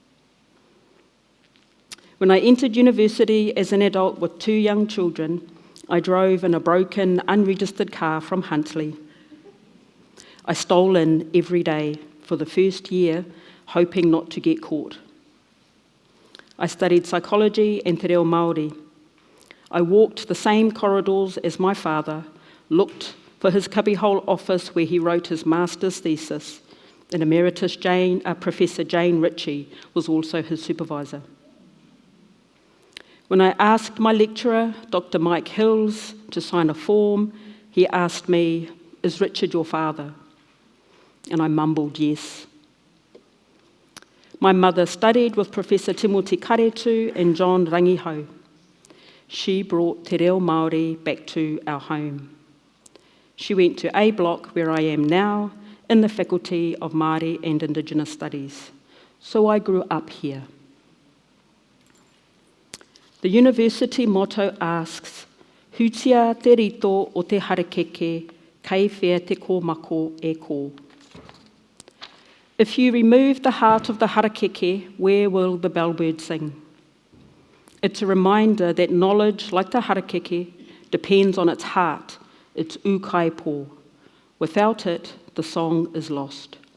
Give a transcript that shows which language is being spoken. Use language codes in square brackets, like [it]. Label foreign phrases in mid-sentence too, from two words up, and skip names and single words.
[en] When I entered university as an adult with 2 young children, I drove in a broken, unregistered car from Huntly. I stole in every day. For the first year, hoping not to get caught. I studied psychology and [mi] te reo Māori. [en] I walked the same corridors as my father, looked for his cubbyhole office where he wrote his master's thesis, and Emeritus Professor Jane Ritchie was also his supervisor. When I asked my lecturer, Dr. Mike Hills, to sign a form, he asked me, "Is Richard your father?" And I mumbled yes. My mother studied with Professor Timothy Karetu and John Rangihau. She brought [mi] te reo Māori [en] back to our home. She went to A Block, where I am now, in the Faculty of Māori and Indigenous Studies. So I grew up here. The university motto asks, [mi] "Hutia te rito o te harakeke, kei whea te kōmako e kō." [en] If you remove the heart of the harakeke, where will the bellbird sing? It's a reminder that knowledge, like the harakeke, depends on its heart, its ūkaipō. Without it, the song is lost.